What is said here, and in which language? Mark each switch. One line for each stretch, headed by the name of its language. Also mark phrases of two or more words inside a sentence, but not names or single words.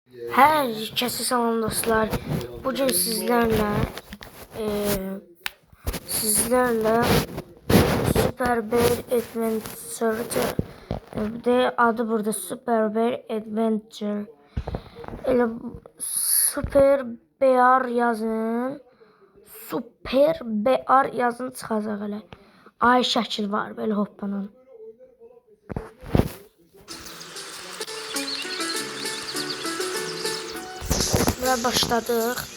Turkish: Herkese salam dostlar. Bugün sizlerle Super Bear Adventure de adı burada Super Bear Adventure.
Azerbaijani: Elə Super Bear yazın. Super Bear yazın çıxacaq elə. Ay şəkil var belə hoppanan. Və başladıq.